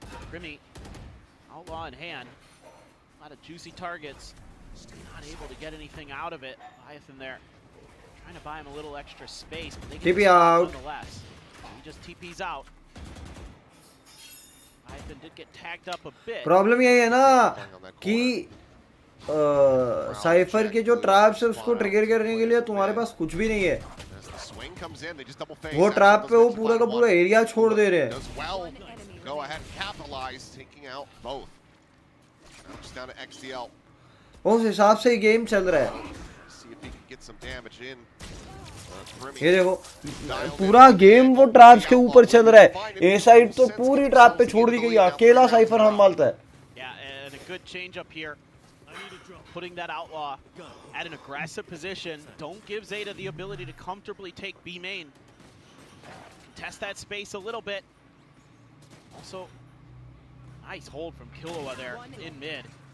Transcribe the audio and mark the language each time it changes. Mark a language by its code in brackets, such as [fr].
[en] Primi, Outlaw in hand. A lot of juicy targets. Still not able to get anything out of it. Leviathan there, trying to buy him a little extra space, but they get TP out. Nonetheless. He just TPs out. Leviathan did get tagged up a bit. [hi] Problem यही है ना कि cipher के जो traps है उसको trigger करने के लिए तुम्हारे पास कुछ भी नहीं है. वो ट्रैप पे वो पूरा का पूरा एरिया छोड़ दे रहे हैं. [en] Go ahead and capitalize, taking out both. Now just down to XDL. [hi] उस हिसाब से गेम चल रहा है. [en] See if he can get some damage in. [hi] ये देखो पूरा गेम वो ट्रैप्स के ऊपर चल रहा है. ए साइड तो पूरी ट्रैप पे छोड़ दी गई है. अकेला साइफर संभालता है. [en] Yeah, and a good change up here. Putting that Outlaw at an aggressive position. Don't give ZETA the ability to comfortably take B main. Test that space a little bit. Also, nice hold from Killua there in mid.